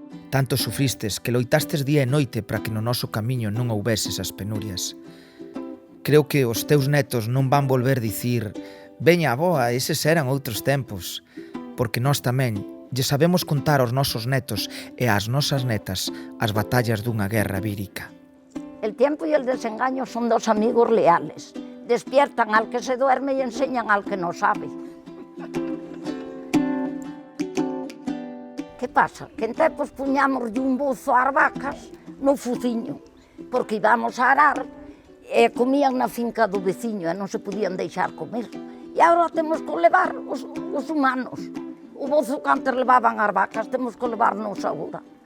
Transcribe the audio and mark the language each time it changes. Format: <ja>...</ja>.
<gl>Tanto sufristes que loitastes día e noite para que no noso camiño non houbese esas penurias. Creo que os teus netos non van volver dicir «Veña, avoa, eses eran outros tempos», porque nós tamén lle sabemos contar aos nosos netos e ás nosas netas as batallas dunha guerra vírica.</gl> <es>El tiempo y el desengaño son dos amigos leales. Despiertan al que se duerme y enseñan al que no sabe.</es> <gl>Que pasa? Que en tempos puñamos un bozo ás vacas no fuciño, porque íbamos a arar e comían na finca do veciño e non se podían deixar comer. E agora temos que levar os humanos. O bozo que antes levaban as vacas, temos que levarnos agora.</gl>